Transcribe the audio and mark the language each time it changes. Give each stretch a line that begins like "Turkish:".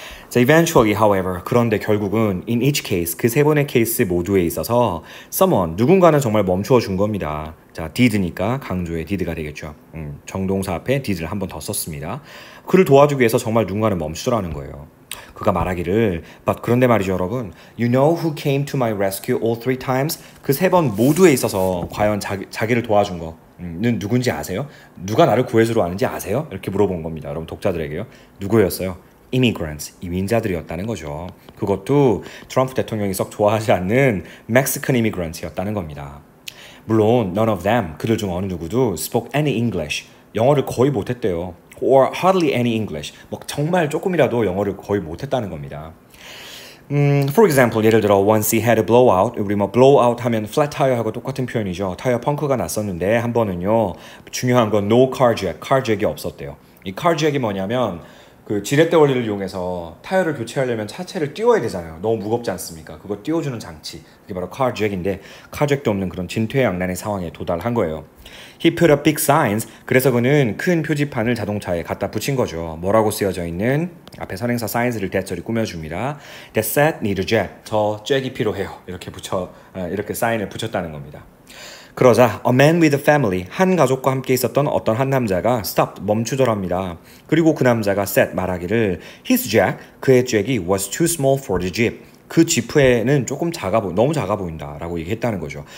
Korean: 자,
English: eventually, however,
Korean: 그런데 결국은
English: in each case,
Korean: 그 세 번의 케이스 모두에 있어서 someone, 누군가는 정말 멈추어 준 겁니다. 자, did니까 강조의 did가 되겠죠. 정동사 앞에 did를 한 번 더 썼습니다. 그를 도와주기 위해서 정말 누군가는 멈추더라는 거예요. 그가 말하기를 but 그런데 말이죠, 여러분.
English: You know who came to my rescue all 3 times?
Korean: 그 3번 모두에 있어서 과연 자기를 도와준 거는 누군지 아세요? 누가 나를 구해주러 왔는지 아세요? 이렇게 물어본 겁니다. 여러분 독자들에게요. 누구였어요? immigrants, 이민자들이었다는 거죠. 그것도 트럼프 대통령이 썩 좋아하지 않는 Mexican immigrants였다는 겁니다. 물론
English: none of them,
Korean: 그들 중 어느 누구도
English: spoke any English,
Korean: 영어를 거의 못했대요.
English: or hardly any English,
Korean: 뭐 정말 조금이라도 영어를 거의 못했다는 겁니다.
English: For example,
Korean: 예를 들어
English: once he had a blowout,
Korean: 우리 뭐 blowout 하면 flat tire하고 똑같은 표현이죠. 타이어 펑크가 났었는데 한 번은요, 중요한 건 no car jack이 없었대요. 이 car jack이 뭐냐면 그 지렛대 원리를 이용해서 타이어를 교체하려면 차체를 띄워야 되잖아요. 너무 무겁지 않습니까? 그거 띄워주는 장치, 그게 바로 car jack인데 car jack도 없는 그런 진퇴양난의 상황에 도달한 거예요.
English: He put up big signs,
Korean: 그래서 그는 큰 표지판을 자동차에 갖다 붙인 거죠. 뭐라고 쓰여져 있는? 앞에 선행사 signs를 대절히 꾸며줍니다.
English: That set need a jack,
Korean: 저 잭이 필요해요. 이렇게 사인을 붙였다는 겁니다. 그러자
English: a man with a family,
Korean: 한 가족과 함께 있었던 어떤 한 남자가 stop, 멈추더랍니다. 그리고 그 남자가 said, 말하기를
English: his jack,
Korean: 그의 잭이
English: was too small for the jeep,
Korean: 그 지프에는 조금 너무 작아 보인다 라고 얘기했다는 거죠.